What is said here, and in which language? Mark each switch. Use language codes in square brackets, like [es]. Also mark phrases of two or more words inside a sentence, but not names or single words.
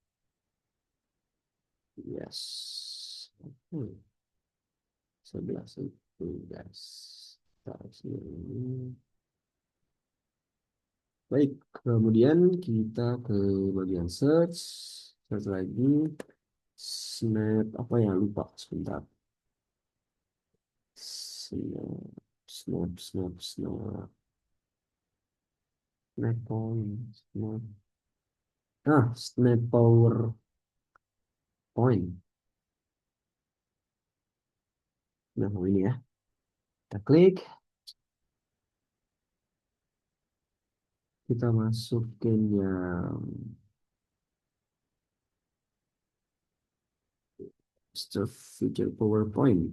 [id] Yes. Hmm, sebelah situ, guys. Taruh sini. Baik, kemudian kita ke bagian search. Search lagi. Snap, apa ya? Lupa, sebentar. [en] Snap, snap. Snap point, snap. Snap power point. [id] Nah, ini ya. Kita klik, kita masukin yang Stuff Future PowerPoint.